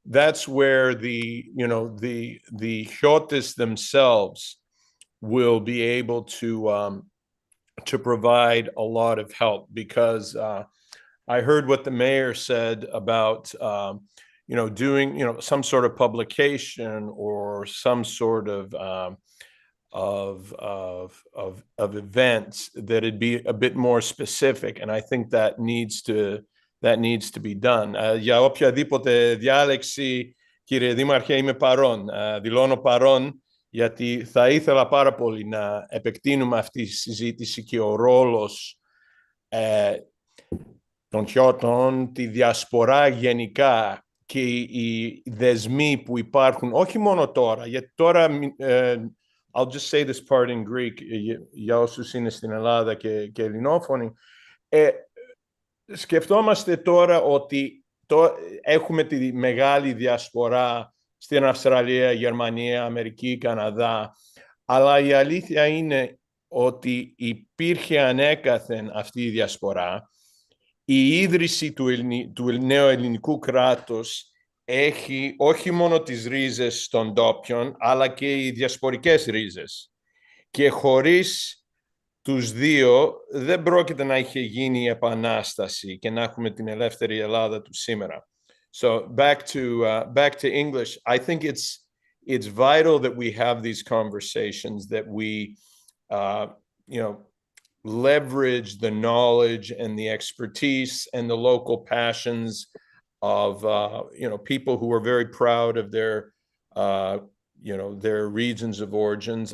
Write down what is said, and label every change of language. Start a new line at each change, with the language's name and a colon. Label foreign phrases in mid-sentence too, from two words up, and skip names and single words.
English: that's where the Chiotis themselves will be able to provide a lot of help, because I heard what the mayor said about doing some sort of publication or some sort of events that'd be a bit more specific, and I think that needs to be done.
Greek: Για οποιαδήποτε διάλεξη, κύριε Δήμαρχε, είμαι παρόν. Δηλώνω παρόν, γιατί θα ήθελα πάρα πολύ να επεκτείνουμε αυτή τη συζήτηση και ο ρόλος των Χιώτων, τη διασπορά γενικά και οι δεσμοί που υπάρχουν, όχι μόνο τώρα, γιατί τώρα,
English: I'll just say this part in Greek,
Greek: για όσους είναι στην Ελλάδα και ελληνόφωνοι, σκεφτόμαστε τώρα ότι έχουμε τη μεγάλη διασπορά στην Αυστραλία, Γερμανία, Αμερική, Καναδά, αλλά η αλήθεια είναι ότι υπήρχε ανέκαθεν αυτή η διασπορά. Η ίδρυση του νέου ελληνικού κράτους έχει όχι μόνο τις ρίζες των ντόπιων, αλλά και οι διασπορικές ρίζες. Και χωρίς τους δύο δεν πρόκειται να είχε γίνει η επανάσταση και να έχουμε την ελεύθερη Ελλάδα του σήμερα.
English: So back to English, I think it's vital that we have these conversations, that we leverage the knowledge and the expertise and the local passions of people who are very proud of their regions of origins.